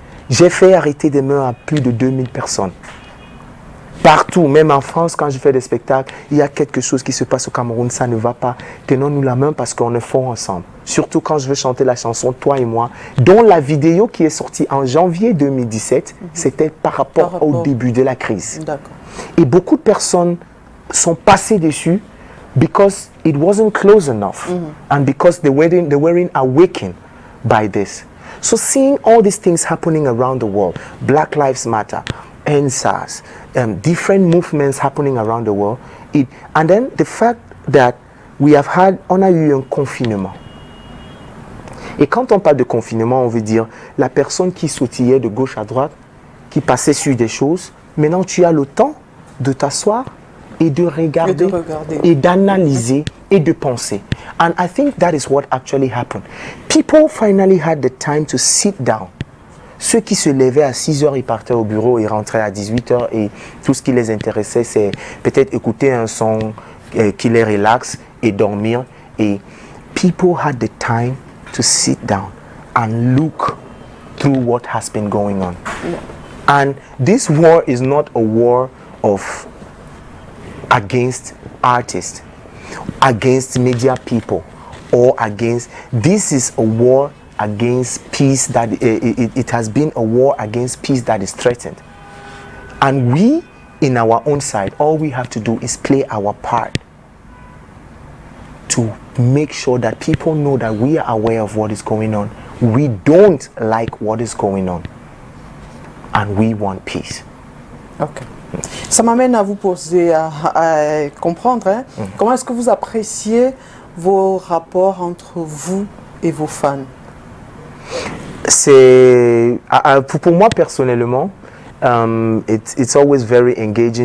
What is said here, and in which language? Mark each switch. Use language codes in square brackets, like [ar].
[fr] J'ai fait arrêter des mains à plus de 2000 personnes. Partout, même en France, quand je fais des spectacles, il y a quelque chose qui se passe au Cameroun, ça ne va pas. Tenons-nous la main parce qu'on est fort ensemble. Surtout quand je veux chanter la chanson Toi et moi, dont la vidéo qui est sortie en janvier 2017, c'était par rapport au début de la crise. Et beaucoup de personnes sont passées dessus [en] because it wasn't close enough and because they weren't awakened by this. So seeing all these things happening around the world, Black Lives Matter, NSAS, different movements happening around the world, and then the fact that [fr] on a eu un confinement. Et quand on parle de confinement, on veut dire la personne qui sautillait de gauche à droite, qui passait sur des choses, maintenant tu as le temps de t'asseoir et de regarder et d'analyser et de penser. [en] And I think that is what actually happened. People finally had the time to sit down. [fr] Ceux qui se levaient à 6 heures, ils partaient au bureau, ils rentraient à 18 heures et tout ce qui les intéressait, c'est peut-être écouter un son qui les relaxe et dormir. [en] Et people had the time to sit down and look through what has been going on. And this war is not a war against artists, against media people, or against. This is a war against peace that it has been a war against peace that is threatened. And we, in our own side, all we have to do is play our part to make sure that people know that we are aware of what is going on. We don't like what is going on. And we want peace. Okay. [fr] Ça m'amène à vous poser, à comprendre, hein, comment est-ce que vous appréciez vos rapports entre vous et vos fans? C'est, pour moi personnellement, [en] it's always very engaging.